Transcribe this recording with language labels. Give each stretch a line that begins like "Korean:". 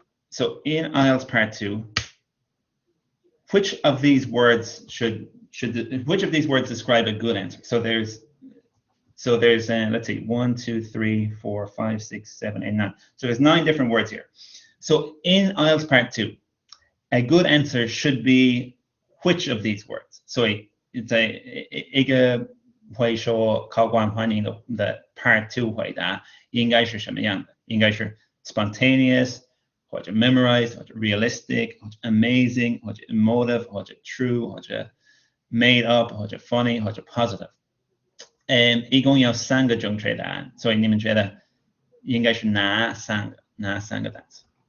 English: So in IELTS Part 2, which of these words which of these words describe a good answer? So there's let's see, 1, 2, 3, 4, 5, 6, 7, 8, 9. So there's 9 different words here. So in IELTS Part 2, a good answer should be which of these words? So it's
Chinese: 一个会说考官欢迎的 Part 2回答应该是什么样的？应该是 spontaneous 或者 memorized 或者 realistic 或者 amazing 或者 emotive 或者 true 或者 made up 或者 funny 或者 positive。一共有3个正确答案，所以你们觉得应该是哪三个单词？